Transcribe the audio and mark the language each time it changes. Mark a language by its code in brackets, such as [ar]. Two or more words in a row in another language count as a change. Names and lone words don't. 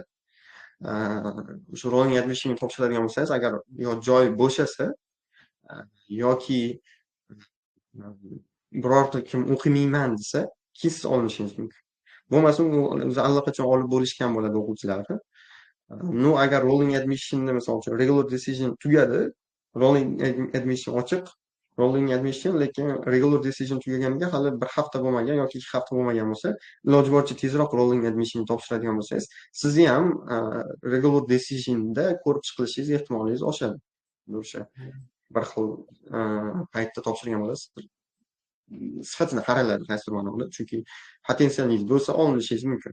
[uz] O'sha [en] rolling admission [uz] topshiradigan bo'lsangiz, agar yo joy bo'shasa yoki birorta kim o'qimayman desa, keyin siz olinishingiz mumkin. Bo'lmasa o'zi allaqachon olib bo'lishgan bo'ladi o'quvchilarni. No, agar [en] rolling admissionni [uz] misol uchun [en] regular decision [uz] tugadi, [en] rolling admission [uz] ochiq, [en] rolling admission [uz] lekin [en] regular decision [uz] tugaganiga hali 1 hafta bo'lmagan yoki 2 hafta bo'lmagan bo'lsa, iloji boricha tezroq [en] rolling admission [uz] topshiradigan bo'lsangiz, sizni ham [en] regular decisionda [uz] ko'rib chiqilishingiz ehtimolingiz oshadi. O'sha bir xil paytda topshirgan bo'lasiz. Sifatini qaraladi qaysidir ma'noda, chunki potensialingiz bo'lsa olinishingiz mumkin.